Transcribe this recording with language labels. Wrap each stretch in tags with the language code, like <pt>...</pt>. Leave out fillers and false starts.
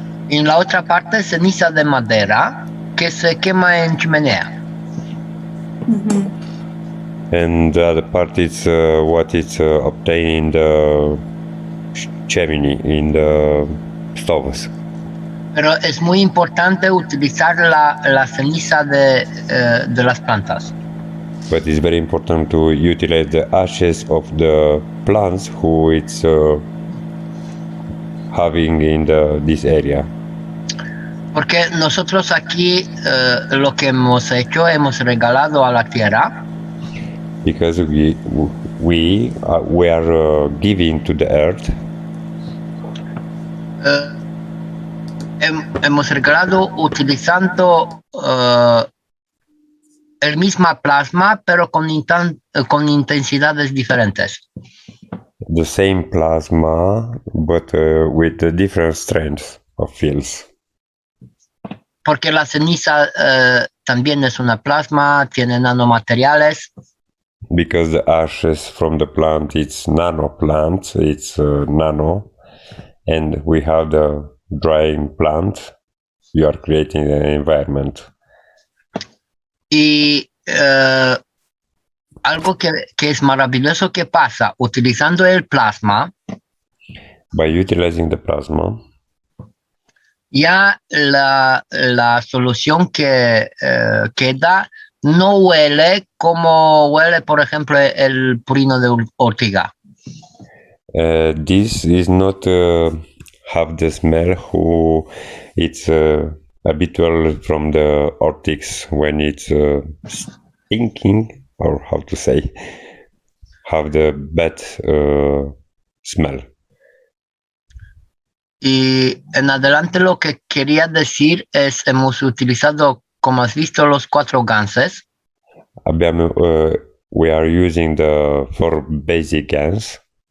<es>En la otra parte, ceniza de madera que se quema en chimenea. Mm-hmm.</es> <en>And the other part is what is obtained in the chimney, in the stoves.</en> <es>Pero es muy importante utilizar la ceniza de las plantas.</es> <en>But it's very important to utilize the ashes of the plants who it's having in this area.</en> <es>Porque nosotros aquí lo que hemos hecho, hemos regalado a la tierra.</es> <en>Because we are giving to the earth.</en> <es>Hemos regalado utilizando el mismo plasma, pero con intensidades diferentes.</es> <en>The same plasma, but with different strengths of fields.</en> <es>Porque la ceniza también es una plasma, tiene nanomateriales.</es> <en>Because the ashes from the plant, it's nano plant, it's nano, and we have the drying plant. You are creating an environment.</en> <es>Y algo que es maravilloso que pasa utilizando el plasma.</es> <en>By utilizing the plasma.</en> <es>Ya la solución que da no huele como huele, por ejemplo, el purino de ortiga.</es> <en>This is not have the smell who it's habitual from the ortics when it's stinking, or how to say, have the bad smell.</en> <es>Y en adelante lo que quería decir es, hemos utilizado, como has visto, los 4 ganses.</es> <en>We are using the 4 basic GANs.</en>